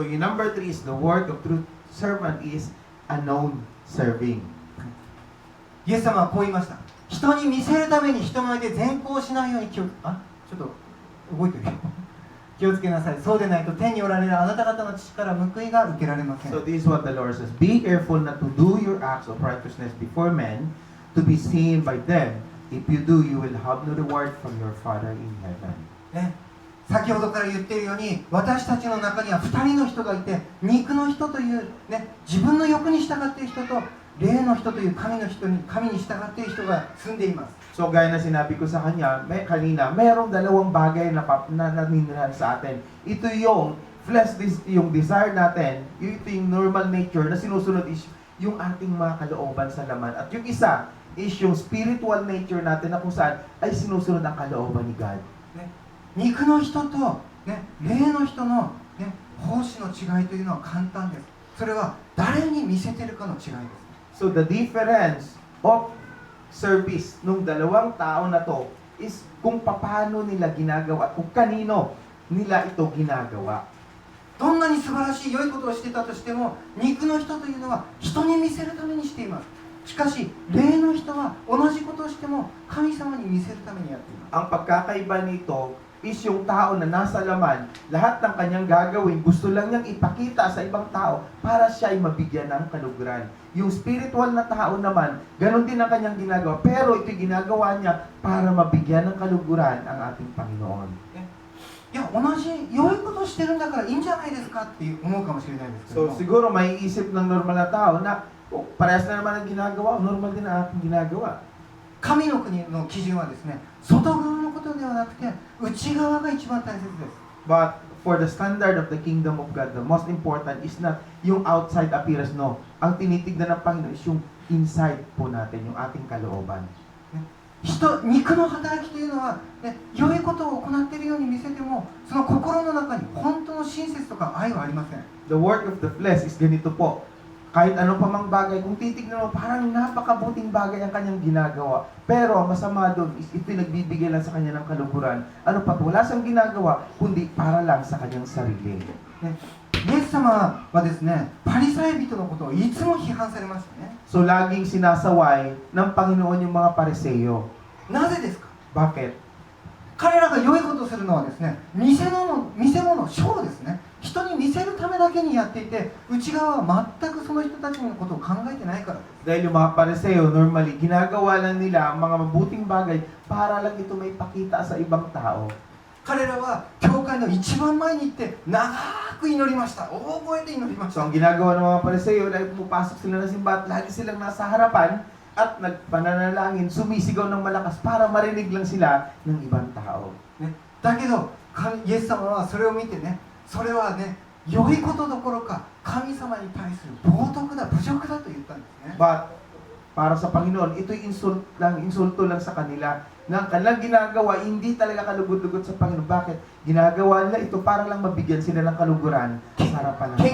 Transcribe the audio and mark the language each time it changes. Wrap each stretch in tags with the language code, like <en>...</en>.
<en>So yung number 3 is the work of true servant is a known serving.</en> <ja>イエス様はこう言いました。人に見せるために人前で善行しないようにちょっと動いてるよ気をつけなさい。そうでないと天におられるあなた方の父から報いが受けられません。</ja> <en>So this is what the Lord says. Be careful not to do your acts of righteousness before men to be seen by them. If you do, you will have no reward from your Father in heaven.</en> <ja>ね、先ほどから言っているように私たちの中には2人の人がいて、肉の人という、ね、自分の欲に従っている人と霊の人という神に従っている人が住んでいます。</ja> <tl>So gaya na sinabi ko sa kanya, kanina, mayroong dalawang bagay na naninirahan sa atin. Ito yung flesh, yung desire natin, ito yung normal nature na sinusunod is yung ating mga kalooban sa laman. At yung isa is yung spiritual nature natin na kung saan ay sinusunod ang kalooban ni God.</tl> <ja>ね、肉の人と、ね、霊の人の、ね、奉仕の違いというのは簡単です。それは誰に見せてるかの違いです。</ja> <en>So the difference of service</en> <tl>nung dalawang tao na to is kung paano nila ginagawa at kung kanino nila ito ginagawa.</tl> <ja>どんなに素晴らしい良いことをしてたとしても、肉の人というのは人に見せるためにしています。しかし霊の人は同じことをしても神様に見せるためにやっています。</ja> <tl>Ang pagkakaiba nito is yung tao na nasa laman, lahat ng kanyang gagawin, gusto lang niyang ipakita sa ibang tao para siya ay mabigyan ng kaluguran. Yung spiritual na tao naman, ganun din ang kanyang ginagawa, pero ito'y ginagawa niya para mabigyan ng kaluguran ang ating Panginoon.</tl> <ja>いや、同じ良いことをしてるんだからいいんじゃないですかって思うかもしれないですけど So も、</ja> <tl>siguro may isip ng normal na tao na parehas na naman ang ginagawa, normal din ang ating ginagawa.</tl> <ja>神の国の基準はですね、外側のことではなくて内側が一番大切です。</ja> <en>But for the standard of the kingdom of God, the most important is not yung outside appearance, no.</en> <tl>Ang tinitignan ng Panginoon is yung inside po natin, yung ating kalooban.</tl> <ja>肉の働きというのは、ね、良いことを行っているように見せても、その心の中に本当の親切とか愛はありません。</ja> <en>The work of the flesh is</en> <tl>ganito po. Kahit ano pa mang bagay, kung titignan mo, parang napakabuting bagay ang kanyang ginagawa. Pero ang masama doon is ito nagbibigay lang sa kanya ng kaluguran. Ano pa, wala siyang ginagawa, kundi para lang sa kanyang sarili.</tl> <ja>ね、イエス様はですね、パリサイ人のことをいつも批判されましたね。</ja> <tl>So laging sinasaway ng Panginoon yung mga Pariseo.</tl> <ja>なぜですか？</ja> <tl>Bakit?</tl> <ja>彼らが良いことをするのはですね、見せ物、ショーですね。人に見せるためだけにやっていて、内側は全くその人たちのことを考えてないからです。</ja> <tl>Dahil yung mga Pariseo, normally, ginagawa lang nila ang mga mabuting bagay para lang ito may pakita sa ibang tao.</tl> <ja>彼らは教会の一番前に行って長く祈りました。大声で祈りまし So</ja> <tl>ang ginagawa ng mga Pariseo, dahil pumapasok sila ng simbahan, lagi silang nasa harapan at nagpananalangin, sumisigaw ng malakas para marinig lang sila ng ibang tao.</tl> <ja>ね、だけどイエス様はそれを見てね、それはね、良いことどころか神様に対する冒涜だ、侮辱だと言ったんですね。</ja> <tl>But para sa Panginoon, ito'y insulto lang sa kanila na ang kanilang ginagawa, hindi talaga kalugod-lugod sa Panginoon. Bakit? Ginagawa nila ito para lang mabigyan sila ng kaluguran sa harapan ng</tl>